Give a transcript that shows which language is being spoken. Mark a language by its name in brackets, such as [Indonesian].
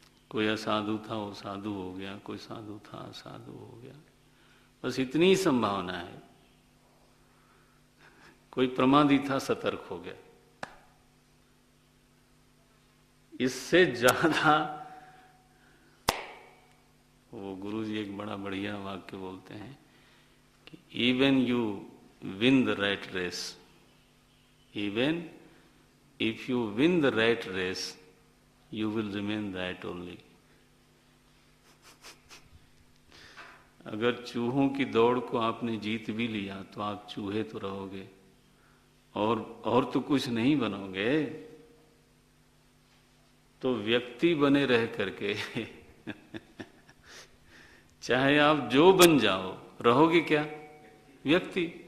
[Hindi] कोई असाधु था वो साधु हो गया, कोई साधु था असाधु हो गया, बस इतनी ही संभावना है। कोई प्रमादी था सतर्क हो गया। इससे ज्यादा वो गुरु जी एक बड़ा बढ़िया वाक्य बोलते हैं कि [English] even you win the rat race, even if you win the rat race, you will remain rat only. [Hindi] अगर चूहों की दौड़ को आपने जीत भी लिया तो आप चूहे तो रहोगे, और तो कुछ नहीं बनोगे। तो व्यक्ति बने रह करके चाहे आप जो बन जाओ, रहोगे क्या? व्यक्ति।